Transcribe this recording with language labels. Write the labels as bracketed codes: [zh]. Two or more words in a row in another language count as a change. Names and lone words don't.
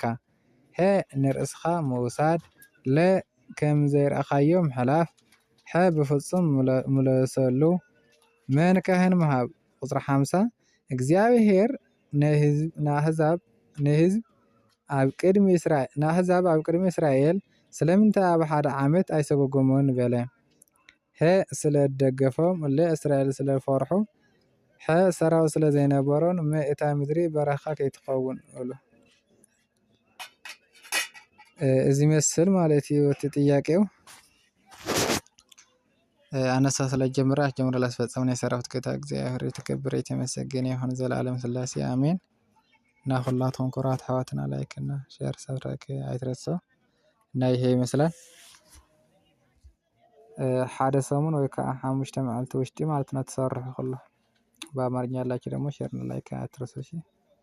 [ti] ሀ ንርእስኻ ምውሳድ ለ ከም ዘይረኣኻዮ ምሕላፍ ሐ ብፍጹም ምለሰሉ መ ንካህን ምሃብ። ቁፅሪ 50 እግዚኣብሔር ንህዝብ ኣብ ቅድሚ እስራኤል ስለምንታይ ኣብ ሓደ ዓመት ኣይሰጎጎሞን በለ? ሀ ስለ ደገፎም ለ እስራኤል ስለ ፈርሑ ሐ ሰራዊት ስለ ዘይነበሮን መ እታ ምድሪ በረኻ ከይትኸውን በሉ። እዚ መስል ማለት እዩ እቲ ጥያቄው። [am] አነሳ ስለጀመረ ጀምሮ ላስፈጸመን የሰራዊት ጌታ እግዚአብሔር የተከበረ የተመሰገነ ይሁን ዘላለም ስላሴ አሜን። እና ሁላችሁም ኩራት አሕዋትና ላይክ እና [en] share subscribe [am] አይትረሱ እና ይሄ ይመስላል [ti] ሓደ ሰሙን ወይ ከዓ 5 መዓልቲ ውሽጢ [am] ማለት ነው ተሰርሑ ሁሉ በአማርኛ ያላችሁ ደግሞ ሼር እና ላይክ አትርሱ እሺ።